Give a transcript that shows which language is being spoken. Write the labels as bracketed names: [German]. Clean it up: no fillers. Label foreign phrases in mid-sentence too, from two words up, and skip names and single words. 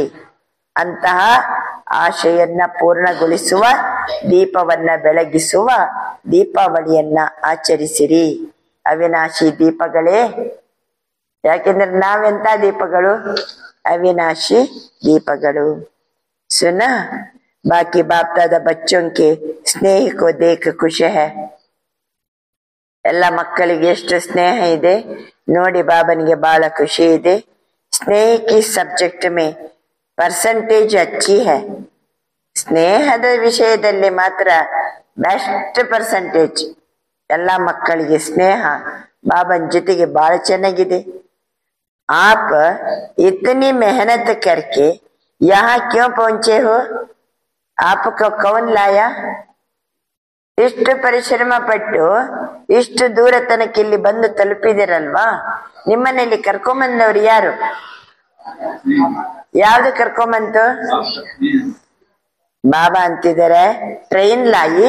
[Kannada] ಅಂತಹ ಆಶೆಯನ್ನ ಪೂರ್ಣಗೊಳಿಸುವ, ದೀಪವನ್ನ ಬೆಳಗಿಸುವ ದೀಪಾವಳಿಯನ್ನ ಆಚರಿಸಿರಿ ಅವಿನಾಶಿ ದೀಪಗಳೇ. ಯಾಕೆಂದ್ರೆ ನಾವೆಂತ ದೀಪಗಳು? ಅವಿನಾಶಿ ದೀಪಗಳು. [Hindi] सुना, बाकी बाप दादा बच्चों के स्नेह को देख खुश है. [Kannada] ಎಲ್ಲ ಮಕ್ಕಳಿಗೆ ಎಷ್ಟು ಸ್ನೇಹ ಇದೆ ನೋಡಿ, ಬಾಬನಿಗೆ ಬಹಳ ಖುಷಿ ಇದೆ. [Hindi] स्नेह की सब्जेक्ट में परसेंटेज अच्छी है. [Kannada] ಸ್ನೇಹದ ವಿಷಯದಲ್ಲಿ ಮಾತ್ರ [English] best percentage. [Kannada] ಎಲ್ಲ ಮಕ್ಕಳಿಗೆ ಸ್ನೇಹ ಬಾಬನ್ ಜೊತೆಗೆ ಬಹಳ ಚೆನ್ನಾಗಿದೆ. [Hindi] आप इतनी मेहनत करके यहाँ क्यों पहुंचे हो? आपको कौन लाया? [Kannada] ಇಷ್ಟು ಪರಿಶ್ರಮ ಪಟ್ಟು ಇಷ್ಟು ದೂರ ತನಕ ಇಲ್ಲಿ ಬಂದು ತಲುಪಿದಿರಲ್ವಾ? ನಿಮ್ಮನ್ನಲ್ಲಿ ಕರ್ಕೊಂಬಂದವ್ರು ಯಾರು? ಯಾವ್ದು ಕರ್ಕೊಂಬಂತು? ಬಾಬಾ ಅಂತಿದ್ದಾರೆ, [Hindi] ट्रेन लाई.